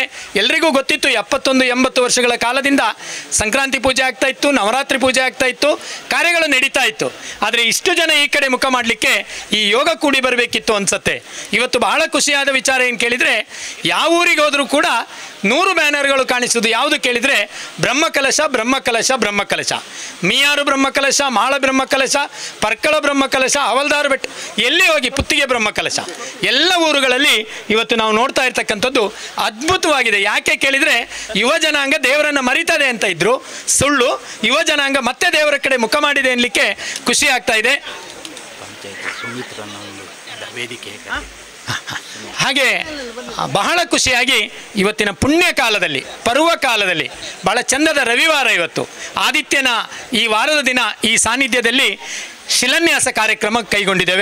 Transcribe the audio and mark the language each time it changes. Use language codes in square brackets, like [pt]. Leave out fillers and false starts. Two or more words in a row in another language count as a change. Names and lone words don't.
[kn] ಎಲ್ರಿಗೂ ಗೊತ್ತಿತ್ತು 70-80 ವರ್ಷಗಳ ಕಾಲದಿಂದ ಸಂಕ್ರಾಂತಿ ಪೂಜೆ ಆಗ್ತಾ ಇತ್ತು, ನವರಾತ್ರಿ ಪೂಜೆ ಆಗ್ತಾ ಇತ್ತು, ಕಾರ್ಯಗಳು ನಡೀತಾ ಇತ್ತು. ಆದರೆ ಇಷ್ಟು ಜನ ಈ ಕಡೆ ಮುಖ ಮಾಡಲಿಕ್ಕೆ ಈ ಯೋಗ ಕೂಡಿ ಬರಬೇಕಿತ್ತು ಅನ್ಸತ್ತೆ. ಇವತ್ತು ಬಹಳ ಖುಷಿಯಾದ ವಿಚಾರ ಏನು ಕೇಳಿದರೆ, ಯಾವ ಊರಿಗೆ ಹೋದರೂ ಕೂಡ 100 ಬ್ಯಾನರ್ಗಳು ಕಾಣಿಸುವುದು ಯಾವುದು ಕೇಳಿದರೆ ಬ್ರಹ್ಮಕಲಶ ಬ್ರಹ್ಮಕಲಶ ಬ್ರಹ್ಮಕಲಶ, ಮೀಯಾರು ಬ್ರಹ್ಮಕಲಶ, ಮಾಳ ಬ್ರಹ್ಮಕಲಶ, ಪರ್ಕಳ ಬ್ರಹ್ಮಕಲಶ, ಹವಲ್ದಾರು ಬೆಟ್ಟ, ಎಲ್ಲಿ ಹೋಗಿ ಪುತ್ತಿಗೆ ಬ್ರಹ್ಮಕಲಶ. ಎಲ್ಲ ಊರುಗಳಲ್ಲಿ ಇವತ್ತು ನಾವು ನೋಡ್ತಾ ಇರ್ತಕ್ಕಂಥದ್ದು ಅದ್ಭುತವಾಗಿದೆ. ಯಾಕೆ ಕೇಳಿದರೆ ಯುವ ಜನಾಂಗ ದೇವರನ್ನು ಮರಿತದೆ ಅಂತ ಇದ್ರು, ಸುಳ್ಳು. ಯುವ ಜನಾಂಗ ಮತ್ತೆ ದೇವರ ಕಡೆ ಮುಖ ಮಾಡಿದೆ ಅನ್ನಲಿಕ್ಕೆ ಖುಷಿ ಆಗ್ತಾ ಇದೆ. ಹಾಗೆ ಬಹಳ ಖುಷಿಯಾಗಿ ಇವತ್ತಿನ ಪುಣ್ಯ ಕಾಲದಲ್ಲಿ, ಪರ್ವ ಕಾಲದಲ್ಲಿ, ಬಹಳ ಚಂದದ ರವಿವಾರ ಇವತ್ತು, ಆದಿತ್ಯನ ಈ ವಾರದ ದಿನ ಈ ಸಾನ್ನಿಧ್ಯದಲ್ಲಿ ಶಿಲಾನ್ಯಾಸ ಕಾರ್ಯಕ್ರಮ ಕೈಗೊಂಡಿದ್ದೇವೆ.